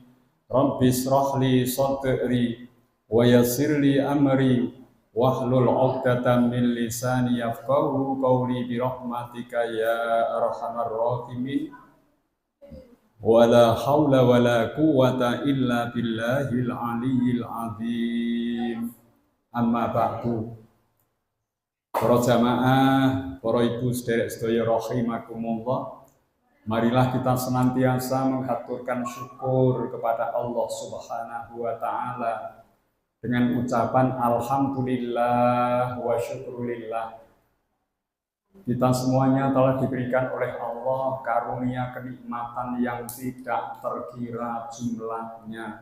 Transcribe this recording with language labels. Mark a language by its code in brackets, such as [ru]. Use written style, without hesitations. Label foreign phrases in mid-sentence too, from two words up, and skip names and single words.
[ar] رب اشرح لي صدري ويسر لي أمري واحلل عقدة من لساني يفقهوا قولي برحمتك يا أرحم الراحمين. ولا حول ولا قوة إلا بالله العلي العظيم. أما بعد. [id] Para jamaah, para ibu [jv] sederek sedaya [id] rahimakumullah, marilah kita senantiasa menghaturkan syukur kepada Allah [ar] سبحانه وتعالى [id] dengan ucapan [ar] الحمد لله والشكر لله. [id] Kita semuanya telah diberikan oleh Allah karunia kenikmatan yang tidak terkira jumlahnya.